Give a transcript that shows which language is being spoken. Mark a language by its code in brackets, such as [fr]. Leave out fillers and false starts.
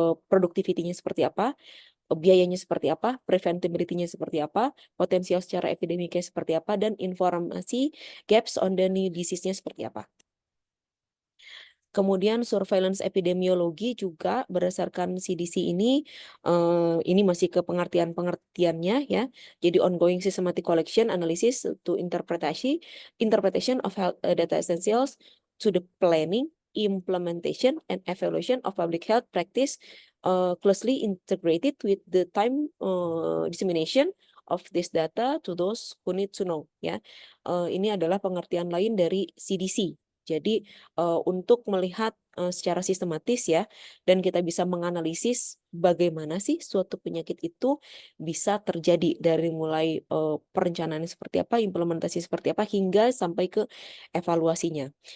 [id] productivity-nya seperti apa, biayanya seperti apa, preventability-nya seperti apa, potensial secara epidemiknya seperti apa, dan informasi [en] gaps on the new disease- [id] nya seperti apa. Kemudian surveillance epidemiologi juga berdasarkan CDC ini masih ke pengertiannya ya. Jadi [en] ongoing systematic collection, analysis to interpretation of health data essentials to the planning, implementation, and evaluation of public health practice closely integrated with the time dissemination of this data to those who need to know ya. [id] Ini adalah pengertian lain dari CDC. Jadi untuk melihat secara sistematis ya, dan kita bisa menganalisis bagaimana sih suatu penyakit itu bisa terjadi dari mulai perencanaannya seperti apa, implementasi seperti apa, hingga sampai ke evaluasinya.